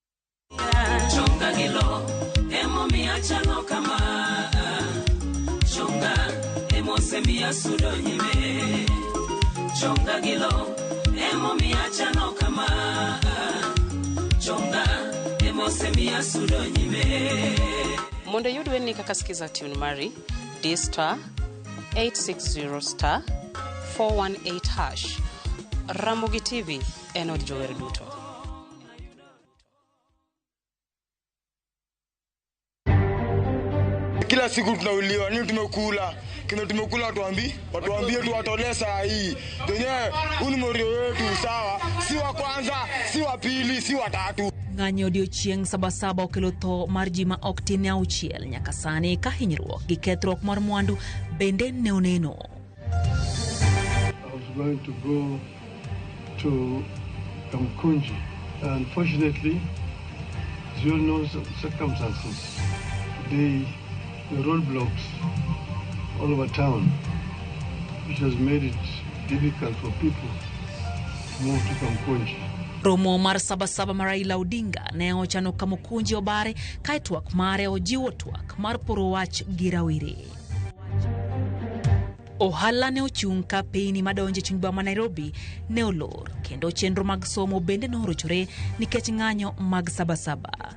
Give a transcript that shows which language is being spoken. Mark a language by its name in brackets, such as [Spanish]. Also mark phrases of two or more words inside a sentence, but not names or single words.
[Luo (Kenya and Tanzania)] Chonga gilo emo mi achalo kama chonga Emosemia sudo nyime Chonga gilo Emomi achano kama Chonga Emosemia sudo nyime Mondo yudwe ni kakasikiza tune mari D*860 *418# Ramogi TV enod jower duto. [Swahili] Kila siku tunauliwa, nini tumekula? Kile tumekula watuambie tu watolee saa hii. Yenyewe unimorio wetu sawa, si wa kwanza, si wa pili, si wa tatu. [Luo (Kenya and Tanzania)] Ng'anyo odiochieng' sabasaba okelo tho mar ji ma ok tin auchiel nyaka sani ka hinyruok gi kethruok mar mwandu bende ne oneno. [English] I was going to go to Kamkunji. Unfortunately, due to no circumstances, today the roadblocks all over town, which has made it difficult for people to move to Kamkunji. [Luo (Kenya and Tanzania)] Romo mar sabasaba mar Raila Odinga ne ochano Kamukunji Obare ka twak mare ojiwo twak mar poro wach gi rawere. Ohala ne ochung' ka piny madonje chuny boma Nairobi ne olor kendo chenro mag somo bende ne orochore nikech ng'anyo mag sabasaba.